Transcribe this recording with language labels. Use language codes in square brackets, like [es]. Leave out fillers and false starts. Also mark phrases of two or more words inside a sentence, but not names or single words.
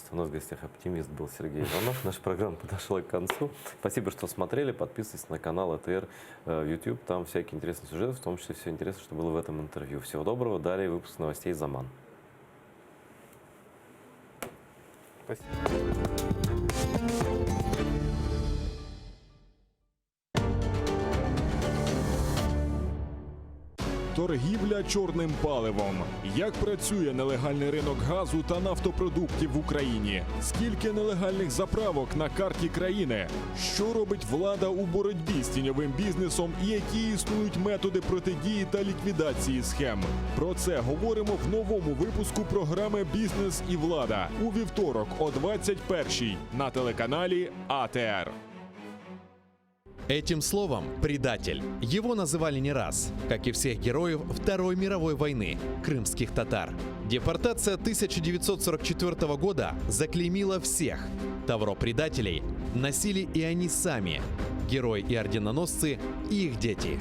[ru] У нас в гостях оптимист был Сергей Иванов. Наша программа подошла к концу. Спасибо, что смотрели. Подписывайтесь на канал АТР в YouTube. Там всякие интересные сюжеты, в том числе все интересное, что было в этом интервью. Всего доброго. Далее выпуск новостей «Заман». Спасибо. [uk] Торгівля чорним паливом. Як працює нелегальний ринок газу та нафтопродуктів в Україні? Скільки нелегальних заправок на карті країни? Що робить влада у боротьбі з тіньовим бізнесом і які існують методи протидії та ліквідації схем? Про це говоримо в новому випуску програми «Бізнес і влада» у вівторок о 21-й на телеканалі АТР. [ru] Этим словом «предатель» его называли не раз, как и всех героев Второй мировой войны – крымских татар. Депортация 1944 года заклеймила всех. Тавро предателей носили и они сами – герои и орденоносцы, и их дети.